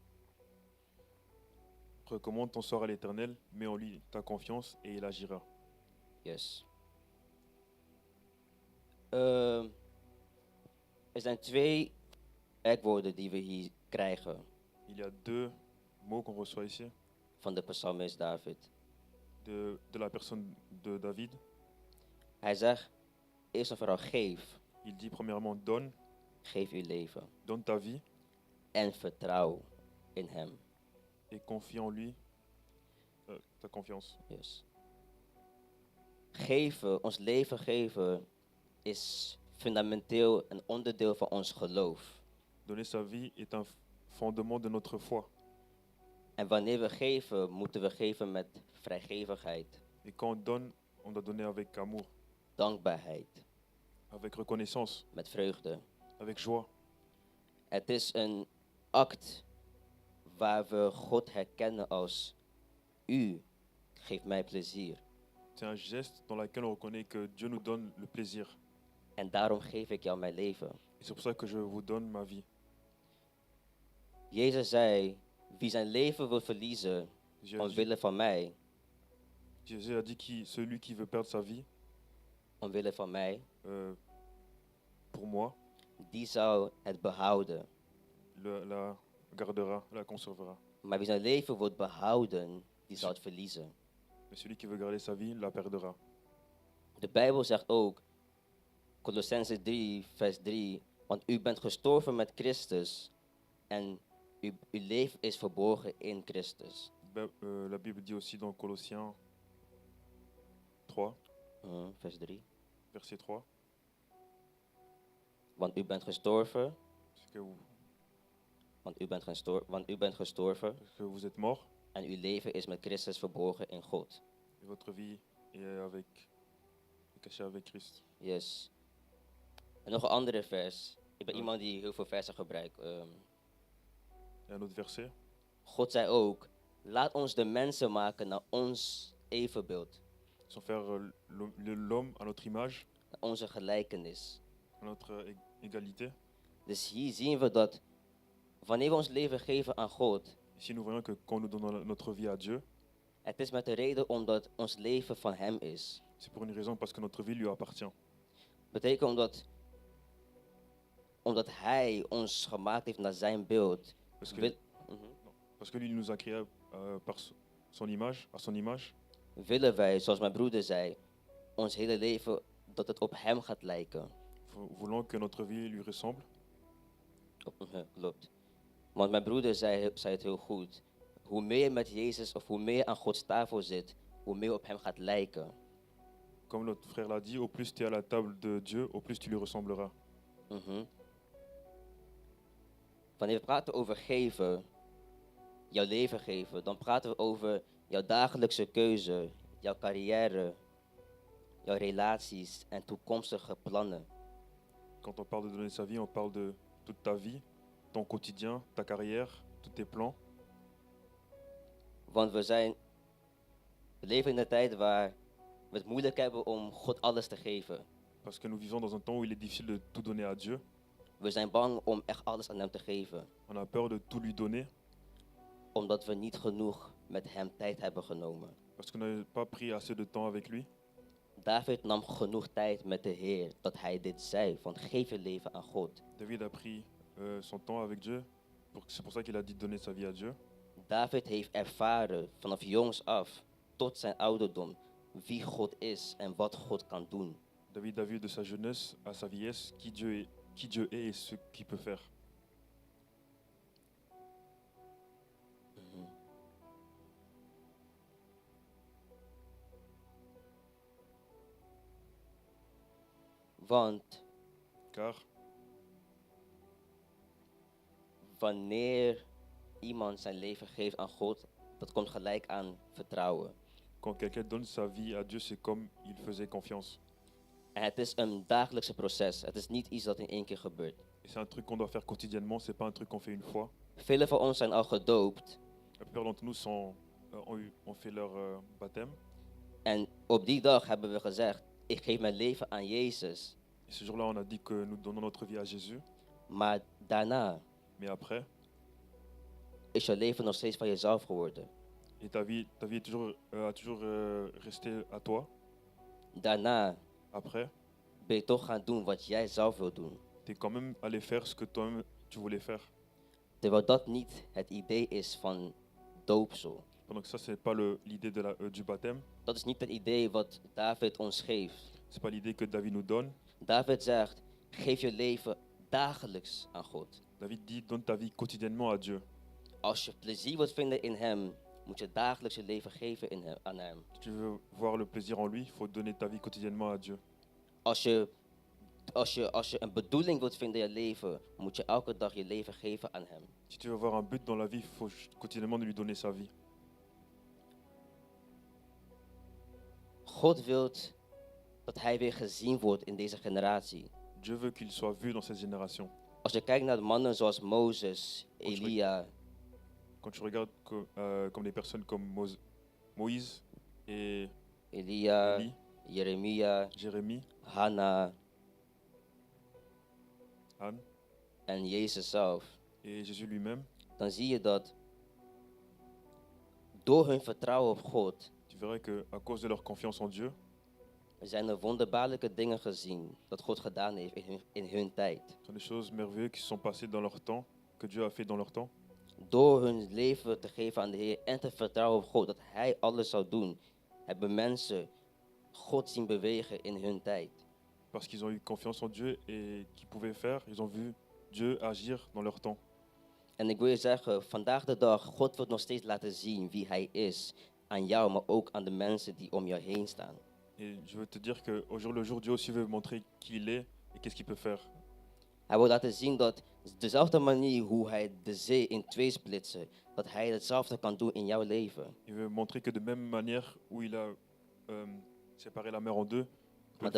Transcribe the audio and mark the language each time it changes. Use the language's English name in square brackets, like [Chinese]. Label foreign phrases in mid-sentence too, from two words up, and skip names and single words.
[French] Recommande ton sort à l'Éternel, mets en lui ta confiance et il agira. Yes. [Dutch] Er zijn 2 werkwoorden die we hier krijgen [French] Il y a 2 mots qu'on reçoit ici [Dutch] van de psalmist David. [French] de la personne de David. [Dutch] Hij zegt, eerst en vooral geef. [French] Il dit premièrement, donne, [Dutch] Geef uw leven. [French] donne ta vie [Dutch] En vertrouw in hem. [French] et confie en lui ta confiance. Yes. [Dutch] Geven, ons leven geven, is fundamenteel een onderdeel van ons geloof. [French] Donner sa vie est un fondement de notre foi. [Dutch] En wanneer we geven, moeten we geven met vrijgevigheid, [French] Et quand on doit donner avec amour, [Dutch] dankbaarheid, [French] avec reconnaissance, [Dutch] met vreugde. [French] avec joie. [Dutch] Het is een act waar we God herkennen als U geeft mij plezier. [French] C'est un geste dans lequel on reconnaît que Dieu nous donne le plaisir. [Dutch] En daarom geef ik jou mijn leven. [French] Et c'est pour ça que je vous donne ma vie. [Dutch] Jezus zei, wie zijn leven wil verliezen [French] Jésus, [Dutch] omwille van mij, [French] Jésus a dit que celui qui veut perdre sa vie, [Dutch] omwille van mij, [French] pour moi, [Dutch] die zou het behouden. [French] la gardera, la conservera. [Dutch] Maar wie zijn leven wil behouden, die zal het verliezen. [French] Mais celui qui veut garder sa vie, la perdra. [Dutch] De Bijbel zegt ook, Colossenzen 3, vers 3, want u bent gestorven met Christus en uw leven is verborgen in Christus. [French] La Bible dit aussi dans Colossiens 3, [Dutch] Vers 3. [French] verset 3, [Dutch] Want u bent gestorven, [French] parce que [Dutch] want u bent gestorven [French] vous êtes mort [Dutch] en uw leven is met Christus verborgen in God. [French] et votre vie est cachée avec Christ. [Dutch] Yes. En nog een andere vers. Ik ben iemand die heel veel versen gebruikt. [French] Et un autre verset, [Dutch] God zei ook, laat ons de mensen maken naar ons evenbeeld, [French] sans faire l'homme à notre image, [Dutch] naar onze gelijkenis. [French] à notre égalité. [Dutch] Dus hier zien we dat wanneer we ons leven geven aan God, [French] Ici, nous voyons que quand nous donnons notre vie à Dieu, [Dutch] het is met de reden omdat ons leven van Hem is. [French] c'est pour une raison, parce que notre vie lui appartient. [Dutch] Betekent omdat Hij ons gemaakt heeft naar Zijn beeld. [French] Parce que, [Dutch] Wil- [French] parce que lui nous a créés par son image, à son image. [Dutch] willen wij, zoals mijn broeder zei, ons hele leven dat het op Hem gaat lijken. [French] Voulons que notre vie lui ressemble. [Dutch] Klopt. Want mijn broeder zei het heel goed. Hoe meer je met Jezus of hoe meer je aan Gods tafel zit, hoe meer je op Hem gaat lijken. [French] Comme notre frère l'a dit, au plus tu es à la table de Dieu, au plus tu lui ressembleras. [Dutch] Wanneer we praten over geven, jouw leven geven, dan praten we over jouw dagelijkse keuze, jouw carrière, jouw relaties en toekomstige plannen. [French] Quand on parle de donner sa vie, on parle de toute ta vie, ton quotidien, ta carrière, tous tes plans. [Dutch] Want we leven in een tijd waar we het moeilijk hebben om God alles te geven. [French] Parce que nous vivons dans un temps où il est difficile de tout donner à Dieu. [Dutch] We zijn bang om echt alles aan Hem te geven, [French] On a peur de tout lui donner, [Dutch] omdat we niet genoeg met Hem tijd hebben genomen. [French] parce qu'on n'a pas pris assez de temps avec lui. [Dutch] David nam genoeg tijd met de Heer dat hij dit zei, van geef je leven aan God. [French] David a pris son temps avec Dieu. C'est pour ça qu'il a dit de donner sa vie à Dieu. [Dutch] David heeft ervaren vanaf jongs af tot zijn ouderdom wie God is en wat God kan doen. [French] David a vu de sa jeunesse à sa vieillesse qui Dieu est et ce qu'il peut faire. [Dutch] Want [French] Car [Dutch] wanneer iemand zijn leven geeft aan God, dat komt gelijk aan vertrouwen. [French] quand quelqu'un donne sa vie à Dieu, c'est comme il faisait confiance. [Dutch] En het is een dagelijkse proces. Het is niet iets dat in één keer gebeurt. [French] Et c'est un truc qu'on doit faire quotidiennement, c'est pas un truc qu'on fait une fois. [Dutch] Velen van ons zijn al gedoopt [French] La plupart d'entre nous ont fait leur baptême. [Dutch] en op die dag hebben we gezegd, ik geef mijn leven aan Jezus. [French] Et ce jour-là, on a dit que nous donnons notre vie à Jésus. [Dutch] Maar daarna [French] Mais après, [Dutch] is je leven nog steeds van jezelf geworden. [French] et ta vie est a toujours resté à toi. [Dutch] Daarna [French] Après, [Dutch] ben je toch gaan doen wat jij zelf wil doen. [French] tu es quand même allé faire ce que toi-même tu voulais faire. [Dutch] Terwijl dat niet het idee is van doopsel. [French] Pendant que ça, c'est pas l'idée du baptême. [Dutch] Dat is niet het idee wat David ons geeft. [French] C'est pas l'idée que David nous donne. [Dutch] David zegt, geef je leven dagelijks aan God. [French] David dit, donne ta vie quotidiennement à Dieu. [Dutch] Als je plezier wilt vinden in Hem, moet je dagelijks je leven geven aan Hem. [French] Si tu veux voir le plaisir en lui, il faut donner ta vie quotidiennement à Dieu. [Dutch] Als je als je een bedoeling wilt vinden in je leven, moet je elke dag je leven geven aan Hem. [French] Si tu veux avoir un but dans la vie, il faut quotidiennement lui donner sa vie. [Dutch] God wil dat Hij weer gezien wordt in deze generatie. [French] Dieu veut qu'il soit vu dans cette génération. [Dutch] Als je kijkt naar de mannen zoals Mozes, Als je- Elia, [French] Quand tu regardes comme des personnes comme Moïse et [Dutch] Elia, [French] Élie, [Dutch] Jeremia, [French] Jérémie, [Dutch] Hanna [French] Anne [Dutch] en Jezus zelf, [French] et Jésus lui-même, [Dutch] dan zie je dat door hun vertrouwen op God [French] tu verrais qu'à cause de leur confiance en Dieu, [Dutch] zijn er wonderbaarlijke dingen gezien dat God gedaan heeft in hun tijd. [French] ce sont des choses merveilleuses qui se sont passées dans leur temps, que Dieu a fait dans leur temps. [Dutch] Door hun leven te geven aan de Heer en te vertrouwen op God dat Hij alles zou doen, hebben mensen God zien bewegen in hun tijd. [French] Parce qu'ils ont eu confiance en Dieu et qu'ils pouvaient faire, ils ont vu Dieu agir dans leur temps. [Dutch] En ik wil je zeggen, vandaag de dag, God wil nog steeds laten zien wie Hij is aan jou, maar ook aan de mensen die om jou heen staan. [French] Et je veux te dire qu'au jour le jour, Dieu aussi veut montrer qui il est et qu'est-ce qu'il peut faire. [Dutch] Hij wil laten zien dat dezelfde manier hoe Hij de zee in twee splitste, dat Hij hetzelfde kan doen in jouw leven. [French] Il veut montrer que de même manière où il a séparé la mer en deux, il peut